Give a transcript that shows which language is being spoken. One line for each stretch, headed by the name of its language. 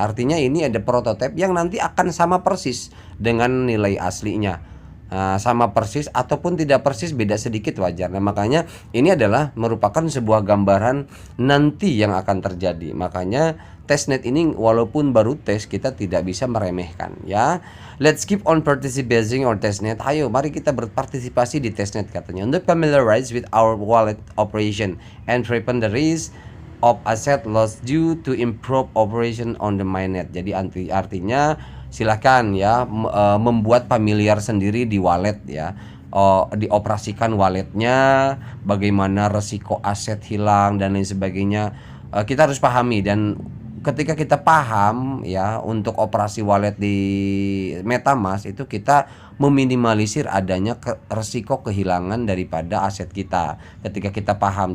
Indonesian: Artinya ini ada prototipe yang nanti akan sama persis dengan nilai aslinya. Sama persis ataupun tidak persis, beda sedikit wajar. Nah, makanya ini adalah merupakan sebuah gambaran nanti yang akan terjadi. Makanya testnet ini walaupun baru tes, kita tidak bisa meremehkan ya.
English: Let's keep on participating on testnet.
Indonesian: Ayo mari kita berpartisipasi di testnet katanya. Untuk
English: familiarize with our wallet operation and prevent the risk of asset loss due to improve operation on the mainnet.
Indonesian: Jadi artinya silahkan ya membuat familiar sendiri di wallet ya. Dioperasikan walletnya, bagaimana resiko aset hilang dan lain sebagainya. Kita harus pahami, dan ketika kita paham ya untuk operasi wallet di MetaMask itu kita meminimalisir adanya resiko kehilangan daripada aset kita ketika kita paham.